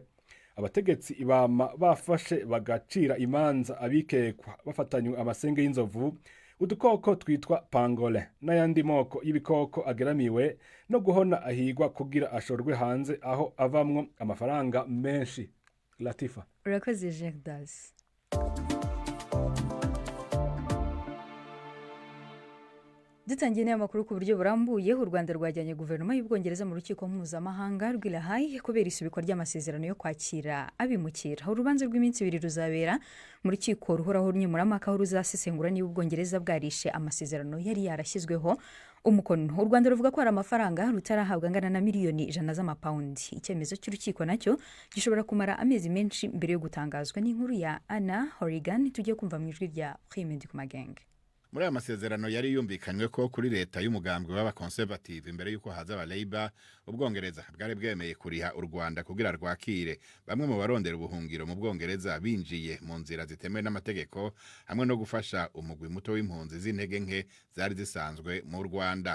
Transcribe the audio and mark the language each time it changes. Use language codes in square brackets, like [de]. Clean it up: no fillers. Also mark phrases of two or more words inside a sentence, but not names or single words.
[rn] Abategetsi ibama bafashe bagacira imanza abikekwa bafatanywe amasenge y'inzovu udukoko twitwa pangolin n'ayandi moko y'ibikoko ageramiwe no guhona ahigwa kugira ashorwe hanze aho avamwo amafaranga menshi. Latifa. [rw] urakoze Gerdas. dutangiye n'amakuru ku buryo burambuye. u Rwanda rwajyanye guverinoma y'Ubwongereza mu rukiko mpuzamahanga rw'i La Haye kubera isubikwa ry'amasezerano yo kwakira abimukira. urubanza rw'iminsi 2 ruzabera mu rukiko ruhoraho nkemurampaka aho ruzasesengura niba Ubwongereza bwarishe amasezerano yari yarashyizweho umukono. u Rwanda ruvuga ko hari amafaranga rutarahabwa angana na miliyoni 100 z'amapawundi. icyemezo cy'urukiko nacyo gishobora kumara amezi menshi mbere yo gutangazwa. n'inkuru ya Anna Horrigan tugiye kumva mu ijwi rya Prime Ndikumagenge. [rn] muri aya masezerano yari yumvikanywe ko kuri leta y'umugambwe w'abakonservative imbere y'uko haza aba Labour, Ubwongereza bwari bwemeye kuriha u Rwanda kugira rwakire bamwe mu barondera ubuhungiro mu Bwongereza binjiye mu nzira zitemewe n'amategeko, hamwe no gufasha umugwi muto w'impunzi z'intege nke zari zisanzwe mu Rwanda.